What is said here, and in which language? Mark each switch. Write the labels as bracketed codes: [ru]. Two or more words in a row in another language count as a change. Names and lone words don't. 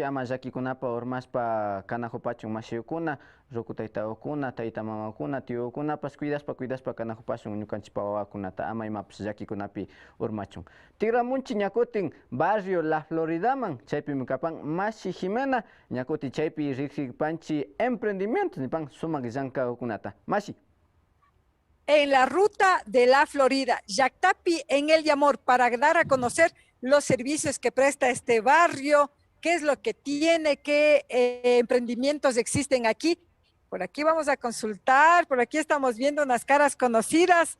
[qu] ama llakikunapa urmaspa kanajupachun mashiyukuna ruku taytawakuna tayta mamakuna tiyukunapas cuidaspa kanajupashun ñukanchipa wawakunata ama imapas llakikunapi urmachun. Tigramunchi ñakutin barrio La Floridaman chaypimi kapan Mashi Jimena ñakuti chaypi riksipanchi emprendimiento nipan sumak llank'akunata. Mashi. [es] En la ruta de La Florida, Llaktapi en el Yamor, para dar a conocer los servicios que presta este barrio qué es lo que tiene, qué emprendimientos existen aquí. Por aquí vamos a consultar, por aquí estamos viendo unas caras conocidas.